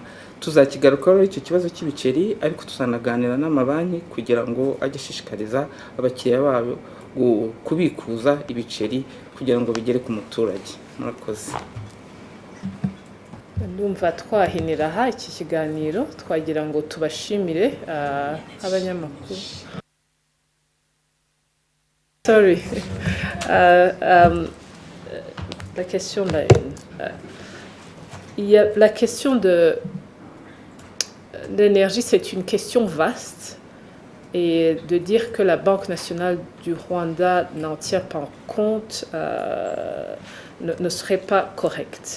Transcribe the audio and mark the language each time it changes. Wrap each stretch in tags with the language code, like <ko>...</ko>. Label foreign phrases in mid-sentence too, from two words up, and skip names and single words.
<rw>Tuzakigarukaho icyo kibazo cy'ibiceri, ariko tuzanaganira n'amabanki kugira ngo agishishikariza abakiriya babo kubikuza ibiceri kugira ngo bigere ku muturage. Murakoze. Ndumva twahinira aha iki kiganiro, twagira ngo tubashimire abanyamakuru. Sorry.</rw> <fr>La question là, il y a la question de l'énergie, c'est une question vaste, et de dire que la Banque nationale du Rwanda n'en tient pas compte ne serait pas correct.</fr>